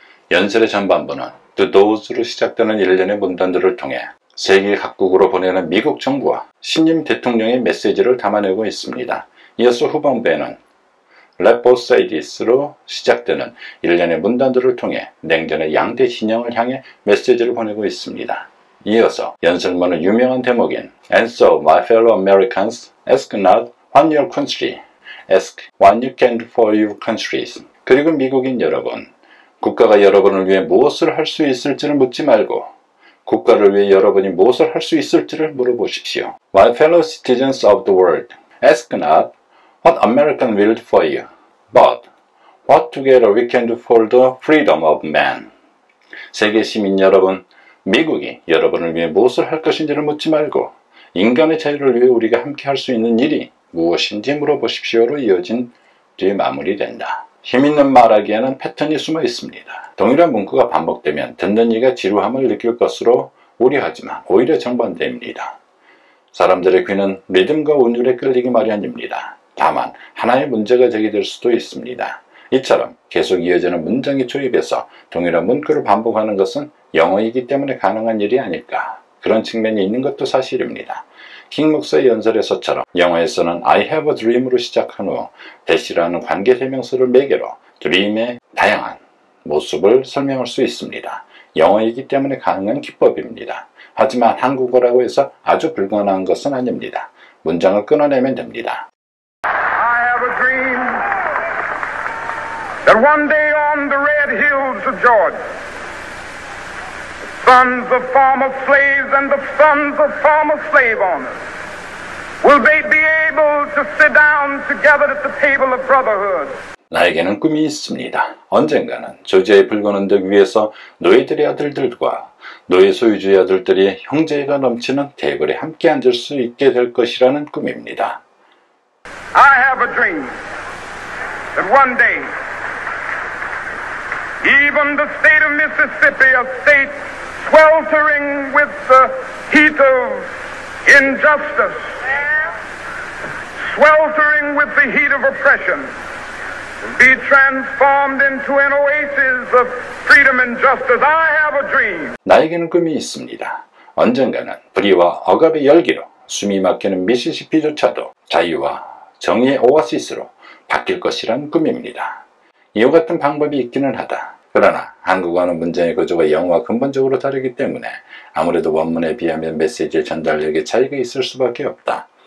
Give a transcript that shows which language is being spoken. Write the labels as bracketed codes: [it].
[ko] 연설의 전반부는 [en] To those [ko] 로 시작되는 일련의 문단들을 통해 세계 각국으로 보내는 미국 정부와 신임 대통령의 메시지를 담아내고 있습니다. 이어서 후반부에는 [en] Let both say this [ko] 로 시작되는 일련의 문단들을 통해 냉전의 양대 진영을 향해 메시지를 보내고 있습니다. 이어서 연설문은 유명한 대목인 [en] And so, my fellow Americans, ask not what your country, ask what you can do for your countries. [ko] 그리고 미국인 여러분, 국가가 여러분을 위해 무엇을 할 수 있을지를 묻지 말고 국가를 위해 여러분이 무엇을 할 수 있을지를 물어보십시오. [en] My fellow citizens of the world, ask not what American will do for you, but what together we can do for the freedom of man. [ko] 세계 시민 여러분, 미국이 여러분을 위해 무엇을 할 것인지를 묻지 말고 인간의 자유를 위해 우리가 함께 할 수 있는 일이 무엇인지 물어보십시오로 이어진 뒤에 마무리된다. 힘있는 말하기에는 패턴이 숨어 있습니다. 동일한 문구가 반복되면 듣는 이가 지루함을 느낄 것으로 우려하지만 오히려 정반대입니다. 사람들의 귀는 리듬과 운율에 끌리기 마련입니다. 다만 하나의 문제가 제기될 수도 있습니다. 이처럼 계속 이어지는 문장의 조입에서 동일한 문구를 반복하는 것은 영어이기 때문에 가능한 일이 아닐까, 그런 측면이 있는 것도 사실입니다. 킹 목사의 연설에서처럼 영어에서는 [en] I have a dream [ko] 으로 시작한 후 대시라는 관계대명사를 매개로 드림의 다양한 모습을 설명할 수 있습니다. 영어이기 때문에 가능한 기법입니다. 하지만 한국어라고 해서 아주 불가능한 것은 아닙니다. 문장을 끊어내면 됩니다. [en] I have a dream that one day on the red hills of Georgia, sons of former slaves and the sons of former slave owners will they be able to sit down together at the table of brotherhood. [ko] 나에게는 꿈이 있습니다. 언젠가는 조지아의 붉은 언덕 위에서 노예들의 아들들과 노예 소유주의 아들들이 형제애가 넘치는 테이블에 함께 앉을 수 있게 될 것이라는 꿈입니다. [en] I have a dream that one day even the state of Mississippi, a state sweltering with the heat of injustice, sweltering with the heat of oppression, will be transformed into an oasis of freedom and justice. I have a dream. [ko] 나에게는 꿈이 있습니다. 언젠가는 불의와 억압의 열기로 숨이 막히는 미시시피조차도 자유와 정의의 오아시스로 바뀔 것이란 꿈입니다. 이와 같은 방법이 있기는 하다. 그러나 한국어는 문장의 구조가 영어와 근본적으로 다르기 때문에 아무래도 원문에 비하면 메시지의 전달력에 차이가 있을 수밖에 없다.